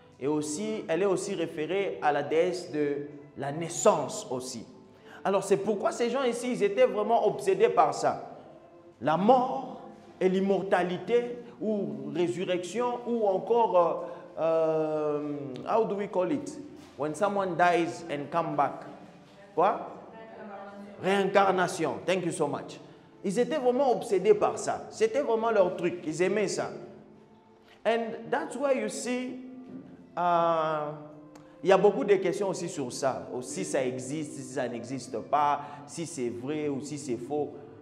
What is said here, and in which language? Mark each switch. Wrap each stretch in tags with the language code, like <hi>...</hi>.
<fr>Et aussi, elle est aussi référée à la déesse de la naissance aussi. Alors, c'est pourquoi ces gens ici, ils étaient vraiment obsédés par ça. La mort et l'immortalité, ou résurrection, ou encore,</fr> <en>how do we call it? When someone dies and come back.</en> <fr>Quoi? Réincarnation.</fr> <en>Thank you so much.</en> <fr>Ils étaient vraiment obsédés par ça. C'était vraiment leur truc. Ils aimaient ça.</fr> <en>And that's why you see,</en> <fr>il y a beaucoup de questions aussi sur ça. Si ça existe, si ça n'existe pas, si c'est vrai ou si c'est faux.</fr>